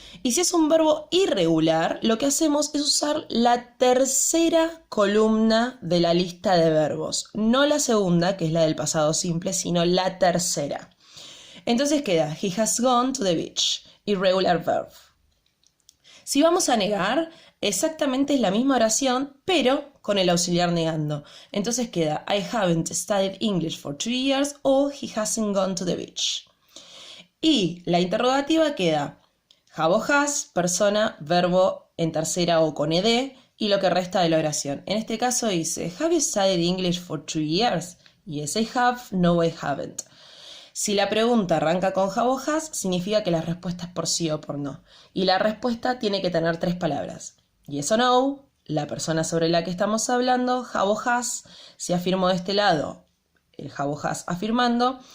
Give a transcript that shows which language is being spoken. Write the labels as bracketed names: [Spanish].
[Spanish] Y si es un verbo irregular, lo que hacemos es usar la tercera columna de la lista de verbos. No la segunda, que es la del pasado simple, sino la tercera. Entonces queda, [English] he has gone to the beach, irregular verb. [Spanish] Si vamos a negar, exactamente es la misma oración, pero con el auxiliar negando. Entonces queda, [English] I haven't studied English for 2 years o he hasn't gone to the beach. [Spanish] Y la interrogativa queda, have o has, persona, verbo en tercera o con ed y lo que resta de la oración. En este caso dice, [English] have you studied English for 2 years? Yes, I have, no, I haven't. [Spanish] Si la pregunta arranca con have o has, significa que la respuesta es por sí o por no. Y la respuesta tiene que tener tres palabras. Yes o no, la persona sobre la que estamos hablando, have o has. Si afirmo de este lado, el have o has afirmando.